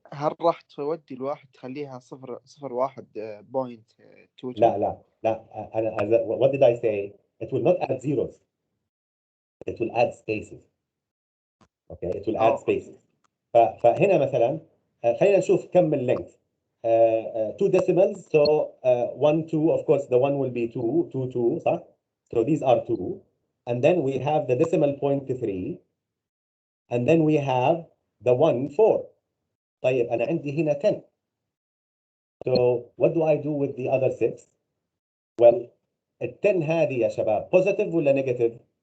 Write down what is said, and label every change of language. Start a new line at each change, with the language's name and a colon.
Arabic: هل راح تودي الواحد تخليها 0.1.22؟ لا
English: what did I say? It will not add zeros. It will add spaces. Okay, it will add spaces.
Arabic: فهنا مثلا خلينا نشوف كم اللينث.
English: 2 decimals, so 1 2, of course the 1 will be 2 2 2
Arabic: صح?
English: So these are 2, and then we have the decimal point 3, and then we have the 1 4.
Arabic: طيب أنا عندي هنا 10.
English: So what do I do with the other 6? Well,
Arabic: ال 10 هذه يا شباب positive ولا negative?